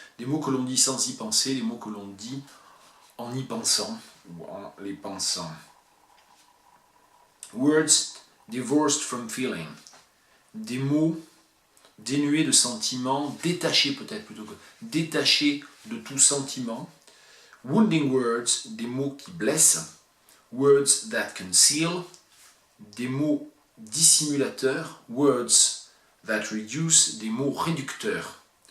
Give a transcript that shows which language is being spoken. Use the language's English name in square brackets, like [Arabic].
[French] Des mots que l'on dit sans y penser, des mots que l'on dit en y pensant ou en les pensant. [English] Words divorced from feeling. [French] Des mots dénués de sentiments, détachés peut-être plutôt que détachés de tout sentiment. Wounding words, des mots qui blessent. Words that conceal, des mots dissimulateurs. Words that reduce, des mots réducteurs.